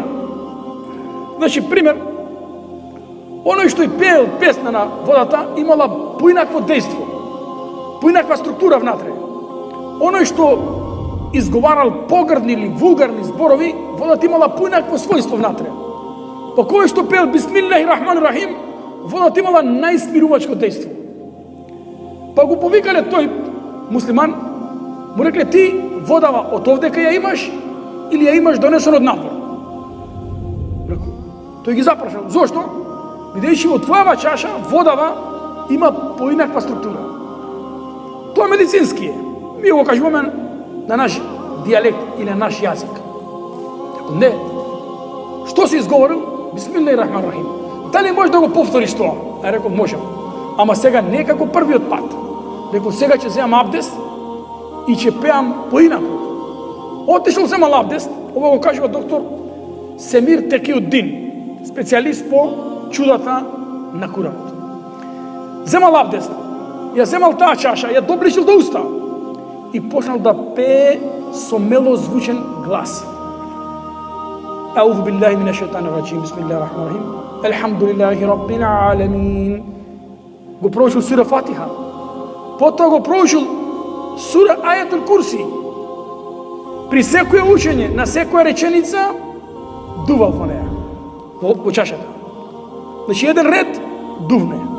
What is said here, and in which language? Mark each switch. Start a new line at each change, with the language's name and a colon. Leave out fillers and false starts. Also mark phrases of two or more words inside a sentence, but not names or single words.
Macedonian: Значи, пример, оној што и пеел песна на водата имала поинакво дејство, поинаква структура внатре. Оној што изговарал погрдни или вулгарни зборови, водата имала поинакво својство внатре. Па кој што пеел
Arabic: بسم الله الرحمن الرحيم,
Macedonian: водата имала најсмирувачко дејство. Па го повикале тој муслиман, му рекле: ти водава од овдека ја имаш или ја имаш донесен од напор? Тој ги запрашал: зошто? бидејќи во твојава чаша водава има поинаква структура. Тоа медицински е. Ми го кажуваме на наш дијалект или на наш јазик. Ако не, што си изговорил?
Arabic: بسم الله الرحمن الرحيم.
Macedonian: Дали можеш да го повториш тоа? А рекол, можам. Ама сега не како првиот пат. Рекол, сега ќе земам абдест и ќе пеам поинаку. Отишол земал абдест, ова го кажува доктор Семир Текиуддин, специјалист по чудата на Куранот. Земал абдест, ја земал таа чаша, ја доближил до уста и почнал да пее со мелозвучен глас.
Arabic: أعوذ بالله من الشيطان الرجيم، بسم الله الرحمن الرحيم. الحمد لله رب العالمين.
Macedonian: Го проучил сура Фатиха. Потоа го проучил сура Ајатул Курси. При секоја учење, на секоја реченица, дувал во неја, во чашата. Значи, еден ред, дувне.